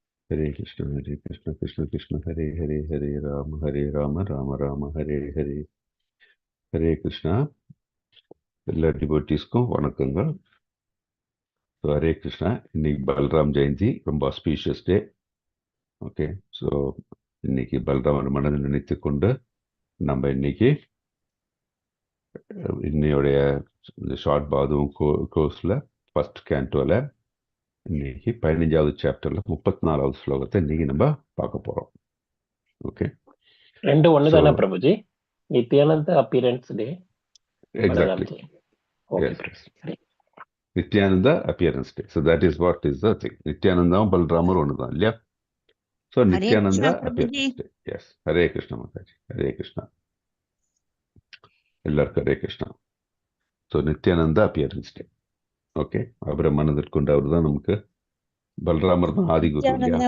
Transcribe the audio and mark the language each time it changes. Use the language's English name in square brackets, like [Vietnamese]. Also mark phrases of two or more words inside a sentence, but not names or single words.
[Sanskrit] हरे कृष्ण कृष्ण कृष्ण हरे हरे हरे राम राम राम हरे हरे. हरे कृष्ण. [Tamil] எல்லா டிவோட்டீஸ்க்கும் வணக்கங்கள். ஸோ ஹரே கிருஷ்ணா. இன்னைக்கு பல்ராம் ஜெயந்தி, ரொம்ப [English] auspicious day. [Tamil] ஓகே, ஸோ இன்னைக்கு பல்ராமன் மனதில் நினைத்து கொண்டு நம்ம இன்னைக்கு இன்னையோடைய இந்த ஷார்ட் பாதுவும் கோர்ஸில் [English] first canto [Tamil] இன்னைக்கு 15வது சாப்டரில் 34வது ஸ்லோகத்தை இன்னைக்கு நம்ம பார்க்க போகிறோம். ஓகே, ரெண்டு ஒன்று தானே பிரபுஜி? நித்யானந்த [English] appearance day. Exactly. Nityananda appearance day. So that is what is the thing. [Tamil] நித்யானந்தாவும் பல்ராமர் ஒன்று தான் இல்லையா? ஸோ நித்யானந்தா [English] appearance day. [Tamil] எஸ், ஹரே கிருஷ்ணா மாதாஜி, ஹரே கிருஷ்ணா. எல்லாருக்கும் ஹரே கிருஷ்ணா. ஸோ நித்யானந்தா [English] appearance day. [Tamil] ஓகே, அவரை மனதில் கொண்டு அவர் தான் நமக்கு பல்ராமர் தான் ஆதிகுரு இல்லையா?